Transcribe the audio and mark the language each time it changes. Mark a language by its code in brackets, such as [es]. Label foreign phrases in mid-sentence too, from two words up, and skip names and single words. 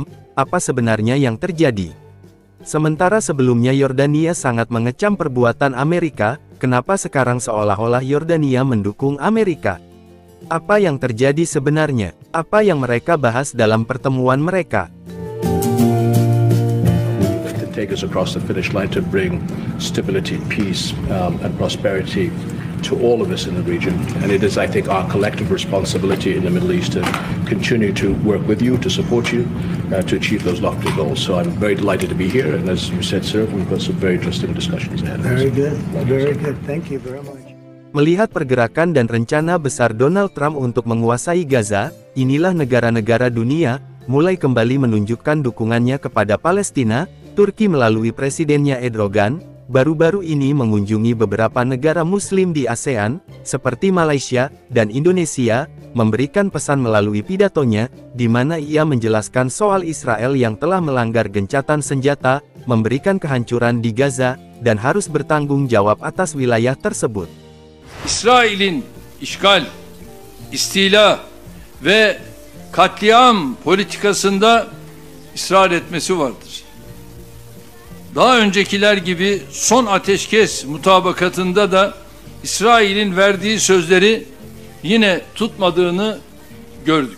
[id] Apa sebenarnya yang terjadi? Sementara sebelumnya Yordania sangat mengecam perbuatan Amerika, kenapa sekarang seolah-olah Yordania mendukung Amerika? Apa yang terjadi sebenarnya? Apa yang mereka bahas dalam pertemuan mereka? [en] Take us across the finish line to bring stability, peace, and prosperity to all of us in the region. And it is, I think, our collective responsibility in the Middle East to continue to work with you, to support you, to achieve those lofty goals. So I'm very delighted to be here. And as you said, sir, we've got some very interesting discussions ahead. Very good. Very good. Thank you very much. [id] Melihat pergerakan dan rencana besar Donald Trump untuk menguasai Gaza, inilah negara-negara dunia mulai kembali menunjukkan dukungannya kepada Palestina. Turki melalui presidennya Erdogan baru-baru ini mengunjungi beberapa negara Muslim di ASEAN, seperti Malaysia dan Indonesia, memberikan pesan melalui pidatonya, di mana ia menjelaskan soal Israel yang telah melanggar gencatan senjata, memberikan kehancuran di Gaza, dan harus bertanggung jawab atas wilayah tersebut. [tr] İsrail'in işgal, istila ve katliam politikasında ısrar etmesi vardır. Daha öncekiler gibi son ateşkes mutabakatında da İsrail'in verdiği sözleri yine tutmadığını gördük.